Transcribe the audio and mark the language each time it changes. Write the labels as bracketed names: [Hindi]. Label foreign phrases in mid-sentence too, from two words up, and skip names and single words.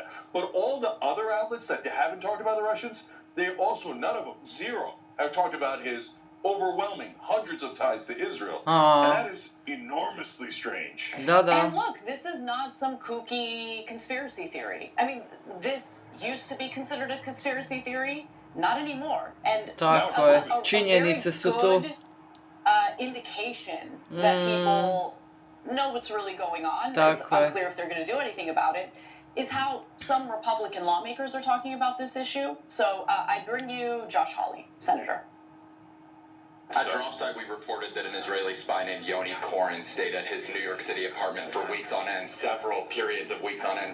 [English] But all the other outlets that haven't talked about the Russians, they also, none of them, zero, have talked about his overwhelming hundreds of ties to Israel. And that is enormously strange. And look, this is not some kooky conspiracy theory. I mean, this used to be considered a conspiracy theory, not anymore. And [Croatian] Tako je. Činjenice su tu. [English] Indication that people know what's really going on. It's unclear if they're going to do anything about it. Is how some Republican lawmakers are talking about this issue. So I bring you Josh Hawley, Senator. At Dropside, we reported that an Israeli spy named Yoni Koren stayed at his New York City apartment for weeks on end, several periods of weeks on end.